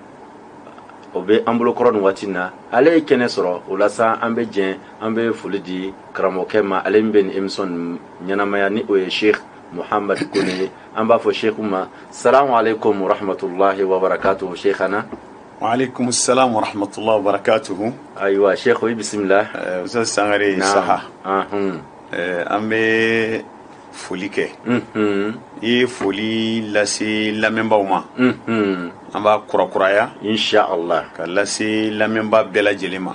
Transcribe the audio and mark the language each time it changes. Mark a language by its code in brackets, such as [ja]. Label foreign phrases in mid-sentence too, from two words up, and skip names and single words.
[bm] o bɛ an bolokɔrɔ nin waati na ale ye kɛnɛ sɔrɔ o la sa an bɛ jɛn an bɛ foli di karamɔgɔkɛ ma ale min bɛ nin émission ɲɛnamaya ni o ye Sheikh Muhammad Kone an b'a fɔ Sheikh ma [ar] السلام عليكم ورحمة الله وبركاته [bm] Sheikhana [ar] وعليكم السلام ورحمة الله وبركاته [bm] ayiwa Sheikh bismillah Ustaz Sangare saha an bɛ foli kɛ I ye foli lase lamɛnbaaw ma an b'a kurakuraya inshallah ka lase lamɛnbaa bɛɛ lajɛlen ma